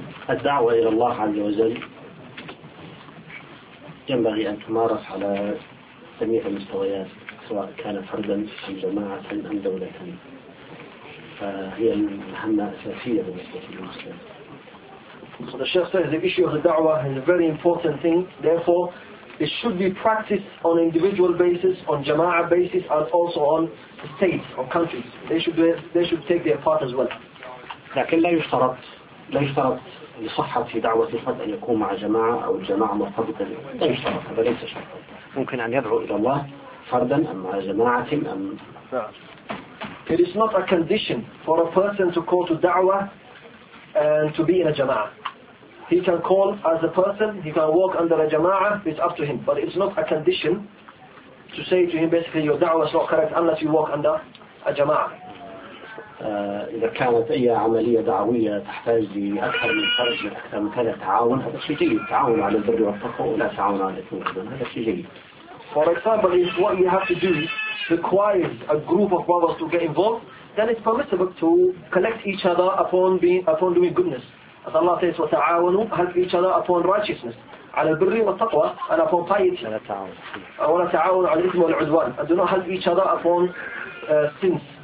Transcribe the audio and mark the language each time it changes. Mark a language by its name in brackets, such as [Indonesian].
[Arabic] الدعوة إلى الله عز وجل ينبغي أن تمارس على جميع المستويات سواء كان فردا أم جماعة أم دولة فهي المهمة الأساسية بالنسبة للمسلم [English] So the Sheikh says the issue of the da'wah is a very important thing. Therefore, it should be practiced on an individual basis, on jama'ah basis, and also on states, on countries. They should take their part as well. [Arabic] لكن لا يشترط لصحة دعوة الفرد أن يكون مع جماعة أو الجماعة مرتبطة لا يشترط هذا ليس شرط ممكن أن يدعو إلى الله فردا أم مع جماعة أم [English] It is not a condition for a person to call to da'wah and to be in a jama'ah. He can call as a person, he can walk under a jama'ah, it's up to him. But it's not a condition to say to him basically your da'wah is not correct unless you walk under a jama'ah. [Arabic] إذا كانت أي عملية دعوية تحتاج لأكثر من فرج أكثر من كذا تعاون هذا شيء جيد تعاون على البر والتقوى ولا تعاون على الإثم والعدوان هذا شيء جيد. [English] For example, if what you have to do requires a group of brothers to get involved, then it's permissible to collect each other upon doing goodness. As Allah says, [Arabic] وتعاونوا [English] help each other upon righteousness [Arabic] على البر والتقوى [English] and upon piety. [Arabic] ولا تعاون. ولا تعاون على الإثم والعدوان. [English] And do not help each other upon sins.